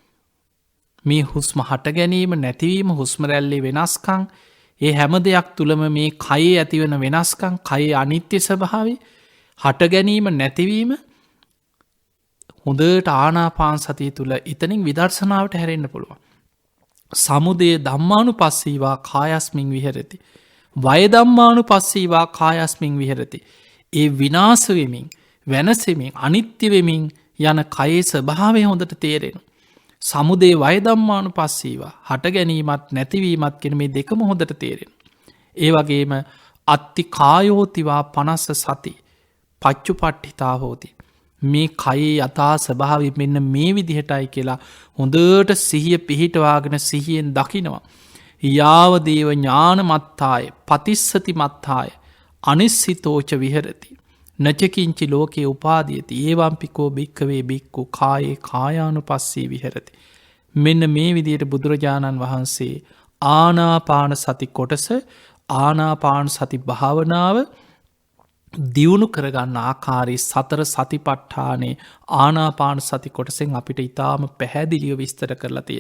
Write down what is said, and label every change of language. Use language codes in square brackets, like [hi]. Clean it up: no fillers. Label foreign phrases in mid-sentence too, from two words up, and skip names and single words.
[si] මේ හුස්ම හට ගැනීම නැතිවීම හුස්ම රැල්ලේ වෙනස්කම් ඒ හැම දෙයක් තුළම මේ කයේ ඇතිවන වෙනස්කම් කයේ අනිත්‍ය ස්වභාවය හට ගැනීම නැතිවීම හොඳට ආනාපාන සතිය තුළ එතනින් විදර්ශනාවට හැරෙන්න පුළුවන්. [pi] සමුදේ ධම්මානුපස්සීවා කායස්මින් විහෙරති. වය ධම්මානුපස්සීවා කායස්මින් විහෙරති. [si] ඒ විනාශ වෙමින් වෙනසෙමින් අනිත්‍ය වෙමින් යන කයේ ස්වභාවය හොඳට තේරෙන. [pi] සමුදේ වය ධම්මානුපස්සීවා [si] හට ගැනීමත් නැතිවීමත් කෙන මේ දෙකම හොඳට තේරෙන. ඒ වගේම [pi] අත්ති කායෝතිවා 50 සති පච්චුපට්ඨිතා හෝති. [si] මේ කයේ යථා ස්වභාවය මෙන්න මේ විදිහටයි කියලා හොඳට සිහිය පිහිටවාගෙන සිහියෙන් දකිනවා. [pi] යාවදේව ඥාන මත්තාය පතිස්සති මත්තාය අනිස්සිතෝච විහරති. නචකින්චි ලෝකයේ උපාදියති ඒවම්පිකෝ භික්කවේ බික්කු කායේ කායානුපස්සී විහරති. [si] මෙන්න මේ විදියට බුදුරජාණන් වහන්සේ ආනාපාන සති කොටස ආනාපාන සති භාවනාව දියුණු කරගන්න ආකාරී සතර සතිපට්ඨානේ ආනාපාන සති කොටසෙන් අපිට ඉතාම පැහැදිලිව විස්තර කරලා තියෙන.